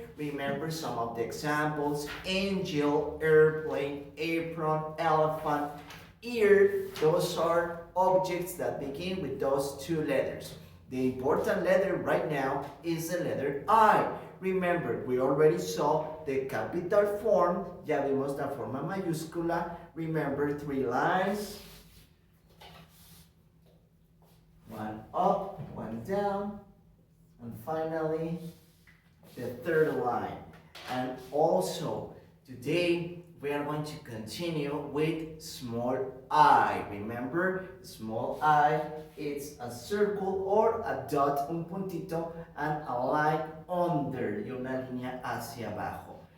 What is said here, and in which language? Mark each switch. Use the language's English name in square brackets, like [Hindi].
[English] Remember some of the examples: angel, airplane, apron, elephant, ear. Those are objects that begin with those two letters. The important letter right now is the letter I. Remember, we already saw the capital form. [Spanish] Ya vimos la forma mayúscula. [English] Remember, 3 lines. One up, one down, and finally the third line. And also, today we are going to continue with small I. Remember, small I, it's a circle or a dot, [Spanish] un puntito, [English] and a line under, [Spanish] y una línea hacia abajo.